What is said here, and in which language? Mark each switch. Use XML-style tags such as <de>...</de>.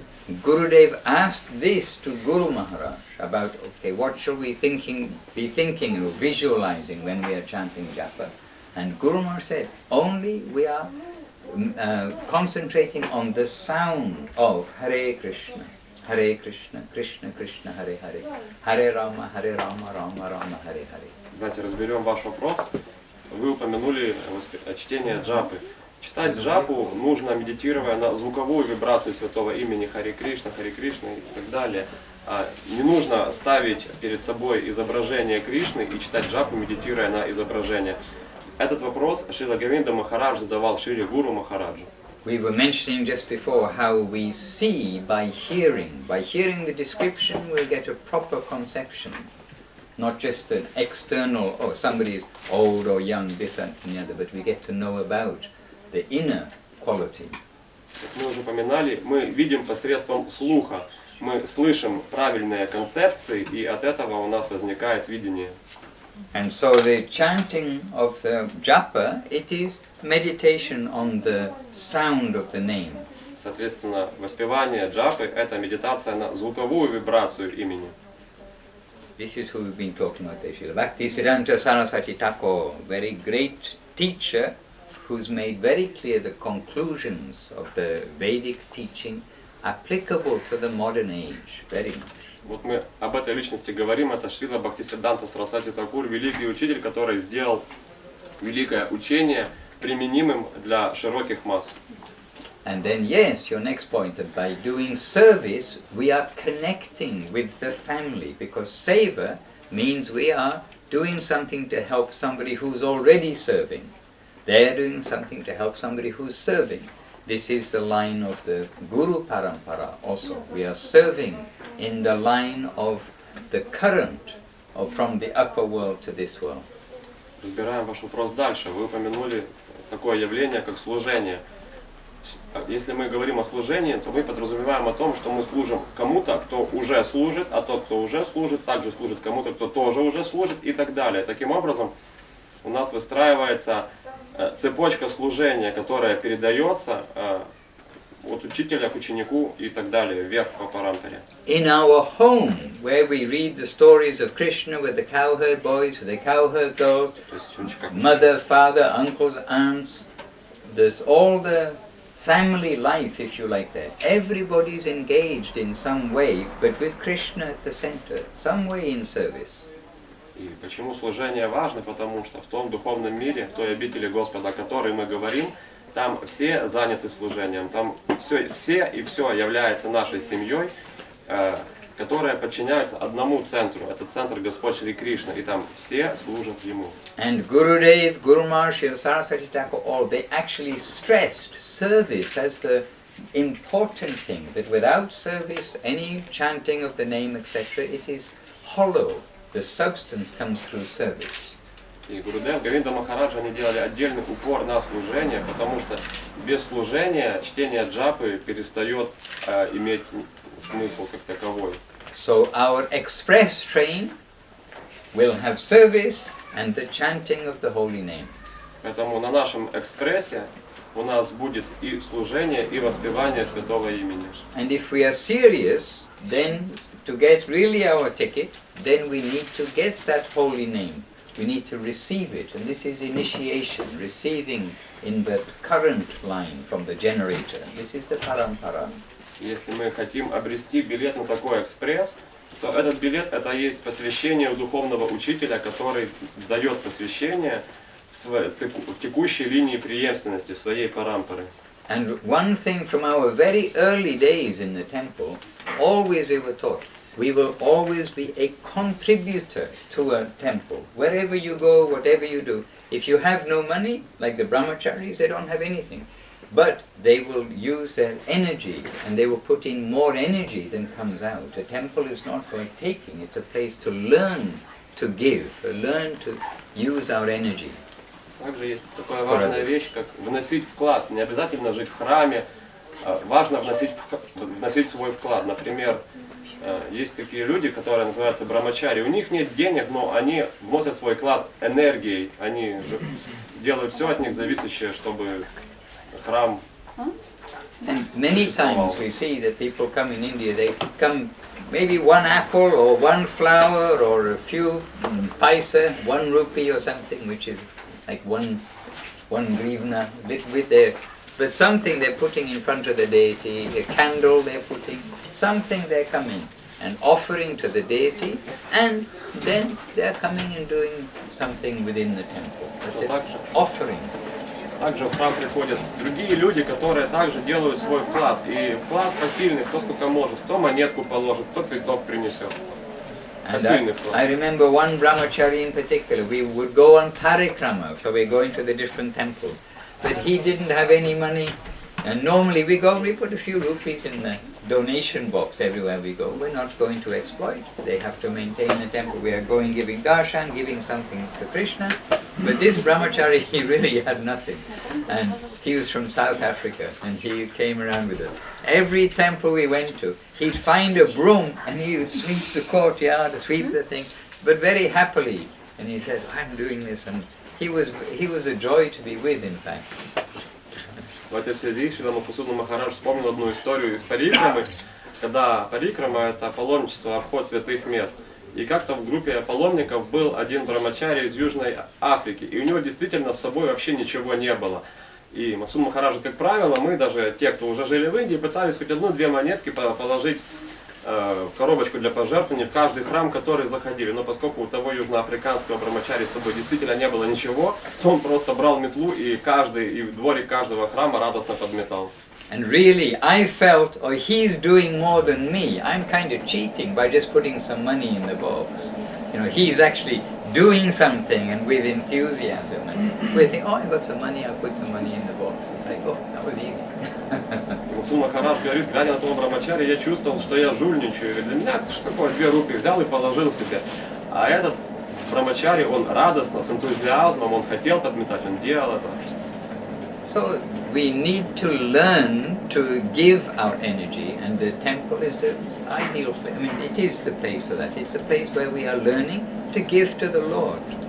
<en>Gurudev asked this to Guru Maharaj about, okay, what shall we be thinking or visualizing when we are chanting japa? And Guru Maharaj said, only we are concentrating on the sound of Hare Krishna, Krishna Krishna, Hare Hare, Hare Rama, Rama Rama, Hare Hare.</en> <ru>Давайте разберем ваш вопрос. Вы упомянули чтение джапы. Читать джапу нужно, медитируя на звуковую вибрацию святого имени Харе Кришна и так далее. Не нужно ставить перед собой изображение Кришны и читать джапу, медитируя на изображение. Этот вопрос Шрила Говинда Махарадж задавал Шри Гуру Махараджу.</ru> <en>We were mentioning just before how we see by hearing. By hearing the description, we'll get a proper conception. Not just an external, oh, somebody is old or young, this and the other, but we get to know about the inner quality.</en> <ru>Как мы уже упоминали, мы видим посредством слуха. Мы слышим правильные концепции, и от этого у нас возникает видение.</ru> <en>And so the chanting of the japa, it is meditation on the sound of the name.</en> <ru>Соответственно, воспевание джапы – это медитация на звуковую вибрацию имени.</ru> <en>This is who we've been talking about, Srila Bhaktisiddhanta Saraswati Thakur, very great teacher who's made very clear the conclusions of the Vedic teaching applicable to the modern age, very much.</en> <ru>Вот мы об этой личности говорим, это Шрила Бхактисиддханта Сарасвати Такур, великий учитель, который сделал великое учение применимым для широких масс.</ru> <en>And then, yes, your next point, that by doing service, we are connecting with the family, because seva means we are doing something to help somebody who's already serving. They're doing something to help somebody who's serving. this is the line of the Guru Parampara also. We are serving in the line of the current from the upper world to this world.</en> <ru>Разбираем ваш вопрос дальше. Вы упомянули такое явление, как служение. Если мы говорим о служении, то мы подразумеваем о том, что мы служим кому-то, кто уже служит, а тот, кто уже служит, также служит кому-то, кто тоже уже служит и так далее. Таким образом, у нас выстраивается цепочка служения, которая передается от учителя к ученику и так далее, вверх по парампаре.</ru> <en>In our home, where we read the stories of Krishna with the cowherd boys, with the cowherd girls, mother, father, uncles, aunts, there's all the family life, if you like that. Everybody's engaged in some way, but with Krishna at the center, some way in service.</en> <ru>И почему служение важно? Потому что в том духовном мире, в той обители Господа, о которой мы говорим, там все заняты служением, там все и все является нашей семьей, которая подчиняется одному центру. Это центр Господь Шри Кришна, и там все служат Ему.</ru> <en>And Gurudev, Guru Maharshi, Saraswati Thakur, all, they actually stressed service as the important thing, that without service, any chanting of the name, etc., it is hollow. The substance comes through service.</en> <ru>И Гурудев, Говинда Махараджа, они делали отдельный упор на служение, потому что без служения чтение джапы перестает иметь смысл как таковой.</ru> <en>So our express train will have service and the chanting of the holy name.</en> <ru>Поэтому на нашем экспрессе у нас будет и служение, и воспевание святого имени.</ru> <en>And if we are serious, then to get really our ticket, then we need to get that holy name. We need to receive it, and this is initiation, receiving in the current line from the generator. This is the parampara.</en> <ru>Если мы хотим обрести билет на такой экспресс, то этот билет это есть посвящение у духовного учителя, который дает посвящение в текущей линии преемственности, в своей парампары.</ru> <en>And one thing from our very early days in the temple, always we were taught, we will always be a contributor to a temple. Wherever you go, whatever you do, if you have no money, like the brahmacharis, they don't have anything. But they will use their energy, and they will put in more energy than comes out. A temple is not for taking, it's a place to learn to give, learn to use our energy.</en> <ru>Также есть такая важная вещь, как вносить вклад. Не обязательно жить в храме, важно вносить свой вклад. Например, есть такие люди, которые называются брамачари. У них нет денег, но они вносят свой вклад энергией. Они делают все от них зависящее, чтобы храм.</ru> <en>And many times we see that people come in India, they come maybe one apple or one flower or a few paisa, 1 rupee or something, which is like one grivna, with their, but something they're putting in front of the deity, a candle they're putting, something they're coming and offering to the deity, and then they're coming and doing something within the temple. Offering.</en> <ru>Также в храм приходят другие люди, которые также делают свой вклад. И вклад посильный, кто сколько может, кто монетку положит, кто цветок принесет.</ru> <en>And I remember one brahmachari in particular, we would go on parikrama, so we're going to the different temples. But he didn't have any money, and normally we put a few rupees in the donation box everywhere we go. We're not going to exploit, they have to maintain the temple. We are going giving darshan, giving something to Krishna. But this brahmachari, he really had nothing. And he was from South Africa, and he came around with us. Every temple we went to, he'd find a broom and he would sweep the courtyard, sweep the thing, but very happily. And he said, I'm doing this, and he was a joy to be with, in fact.</en> <ru>В этой связи Шрила Мадхусуданом Махарадж вспомнил одну историю из парикрамы, когда парикрама – это паломничество, обход святых мест. И как-то в группе паломников был один брамачари из Южной Африки, и у него действительно с собой вообще ничего не было. И Мадхусудан Махараджа, как правило, мы даже, те, кто уже жили в Индии, пытались хоть 1-2 монетки положить в коробочку для пожертвований в каждый храм, который заходили. Но поскольку у того южноафриканского брамачари с собой действительно не было ничего, то он просто брал метлу и в дворик каждого храма радостно подметал.</ru> <en>And really, I felt, oh, he's doing more than me. I'm kind of cheating by just putting some money in the box. You know, he's actually doing something and with enthusiasm. And we think, oh, I got some money, I'll put some money in the box. It's like, oh, that was easy.</en> <ru>Махарадж Махарадж говорит, глядя на того брамачари, я чувствовал, что я жульничаю. И для меня это что такое, 2 руки взял и положил себе. А этот брамачари, он радостно, с энтузиазмом, он хотел подметать, он делал это.</ru> <en>So we need to learn to give our energy, and the temple is the ideal place. I mean, it is the place for that. It's the place where we are learning to give to the Lord.</en>